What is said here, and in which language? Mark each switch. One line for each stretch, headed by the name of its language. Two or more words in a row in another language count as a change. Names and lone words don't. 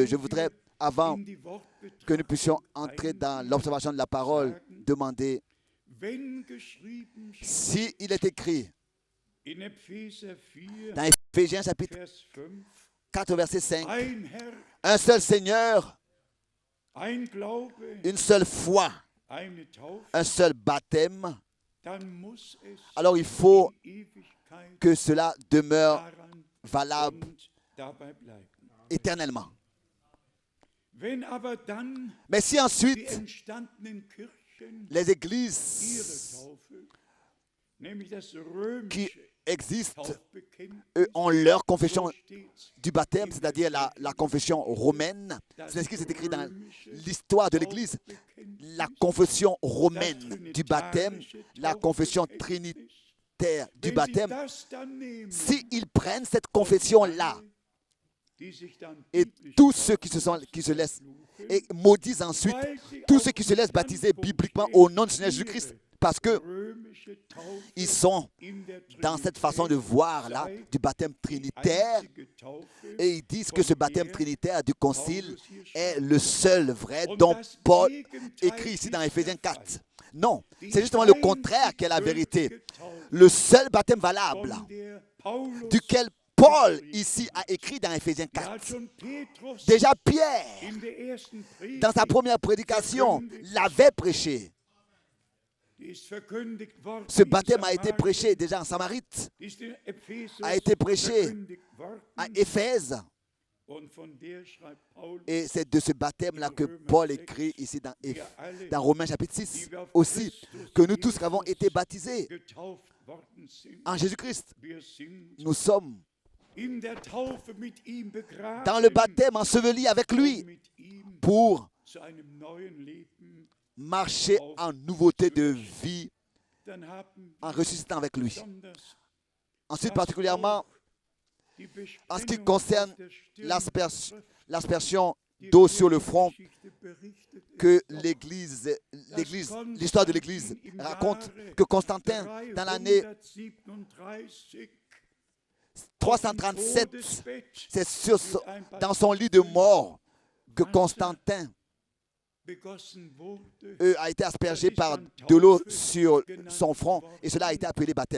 French: Je voudrais, avant
German: in die
French: que nous
German: Wortbetrachtung
French: puissions entrer dans l'observation de la parole, demander
German: wenn geschrieben steht
French: si il est écrit
German: in Epheser 4,
French: dans Éphésiens chapitre
German: Vers 5,
French: 4, verset 5,
German: ein Herr,
French: un seul Seigneur,
German: ein Glaube,
French: une seule foi,
German: eine Taufe,
French: un seul baptême,
German: dann muss es
French: alors il faut
German: in Ewigkeit
French: que cela demeure
German: daran
French: valable
German: und dabei bleiben.
French: éternellement.
German: Wenn aber dann
French: Mais si
German: die
French: ensuite
German: entstandenen Kirchen
French: les
German: ihre
French: églises
German: Taufe, nämlich das
French: qui
German: römische
French: existent,
German: Taufbekenntnis,
French: eux, ont leur confession
German: so steht's,
French: du baptême, c'est-à-dire la confession romaine. C'est ce qui est écrit dans l'histoire de l'Église. La confession romaine du baptême, la confession trinitaire du
German: wenn sie
French: baptême.
German: das dann nehmen,
French: S'ils prennent cette confession-là,
German: die sich dann
French: et
German: biblisch
French: tous ceux qui se laissent et maudisent ensuite,
German: weil sie
French: tous ceux qui se laissent baptiser bibliquement au nom du Seigneur Jésus-Christ, parce que
German: römische Taufe
French: ils sont
German: in der
French: dans cette façon de voir là du baptême trinitaire,
German: einzige Taufe,
French: et ils disent que ce baptême trinitaire du concile est le seul vrai dont Paul écrit ici dans Éphésiens 4. Non, c'est justement le contraire qui est la vérité. Le seul baptême valable
German: von der Paulus,
French: duquel Paul ici a écrit dans Éphésiens
German: der hat
French: 4.
German: schon Petrus
French: Déjà Pierre,
German: in der ersten Predigt,
French: dans sa première prédication, l'avait prêché.
German: die ist verkündigt worden,
French: Ce
German: in
French: baptême a été
German: Samarien,
French: prêché déjà en Samarite,
German: die ist in Ephesus
French: a été prêché
German: verkündigt worden,
French: à Éphèse.
German: und von der schreibt Paulus,
French: Et c'est de ce baptême-là que Paul écrit ici dans Romains chapitre 6 aussi, que nous tous qui avons été baptisés
German: getauft worden sind.
French: en Jésus-Christ.
German: Wir sind
French: Nous sommes
German: in der Taufe mit ihm begraben,
French: dans le baptême ensevelis avec lui
German: mit ihm
French: pour
German: zu einem neuen Leben.
French: marcher en nouveauté de vie,
German: Dann haben
French: en ressuscitant avec lui.
German: besonders
French: Ensuite, particulièrement
German: die
French: en ce qui
German: Besprengung
French: concerne
German: auf der Stirn
French: l'aspersion d'eau sur le front que l'histoire de l'Église raconte que Constantin, dans l'année 337, c'est dans son lit de mort que Constantin a été aspergé par de l'eau sur son front et cela a été appelé baptême.